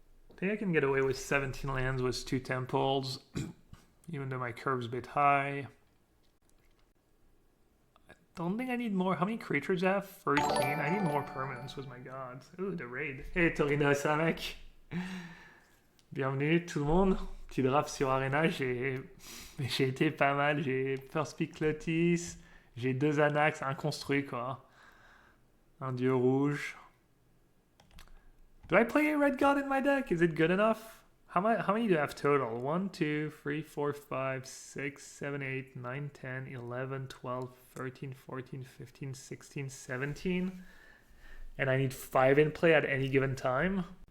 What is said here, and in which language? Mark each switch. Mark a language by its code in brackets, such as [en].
[en] I think I can get away with 17 lands with 2 temples, even though my curve's a bit high. I don't think I need more. How many creatures do I have? 13. I need more permanents with my gods. Ooh, the raid. Hey, Torino, [fr] ça mec. Bienvenue tout le monde. Petit draft sur Arena. J'ai été pas mal. J'ai First Pick Lotis. J'ai 2 Anax, un construit quoi. Un dieu rouge. [en] Do I play a red god in my deck? Is it good enough? How many do I have total? 1, 2, 3, 4, 5, 6, 7, 8, 9, 10, 11, 12, 13, 14, 15, 16, 17. And I need 5 in play at any given time.